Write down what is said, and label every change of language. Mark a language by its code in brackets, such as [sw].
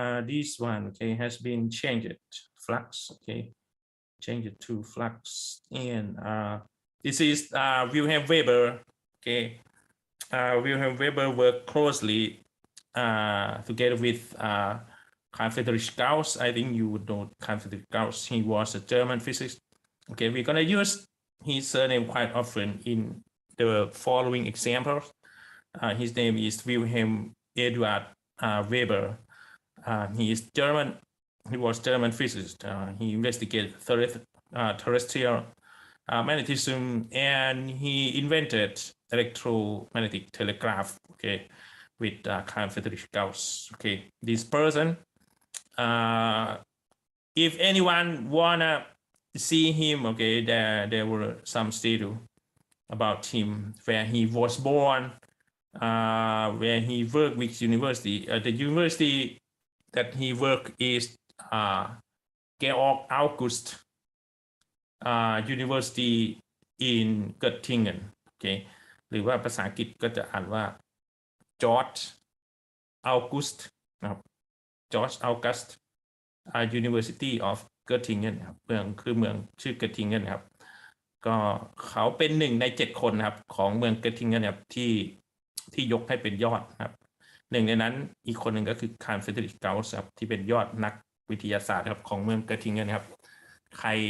[en] this one okay has been changed flux okay change it to flux and this is Wilhelm Weber okay Wilhelm Weber worked closely together with Carl Friedrich Gauss. I think you would know Carl Friedrich Gauss. He was a German physicist. Okay, we're gonna use his surname quite often in the following examples. His name is Wilhelm Eduard Weber. He is German. He was German physicist. He investigated terrestrial magnetism and he invented electromagnetic telegraph. Okay, with Carl Friedrich Gauss. Okay, this person. If anyone wanna see him, okay, there were some statements about him where he was born, where he worked with university. The university that he worked is Georg August University in Göttingen. [th] Okay, หรือว่าภาษาอังกฤษก็จะอ่านว่า George August นะครับ George August University of Göttingen ครับเมืองชื่อ Göttingen ครับก็เขาเป็น1 ใน 7 คนนะครับของเมือง Göttingen ครับที่ยกให้เป็นยอดครับ1 ในนั้นอีกคนหนึ่งก็คือ Carl Friedrich Gauss ครับที่เป็นยอดนักวิทยาศาสตร์ครับของเมือง Göttingen ครับใ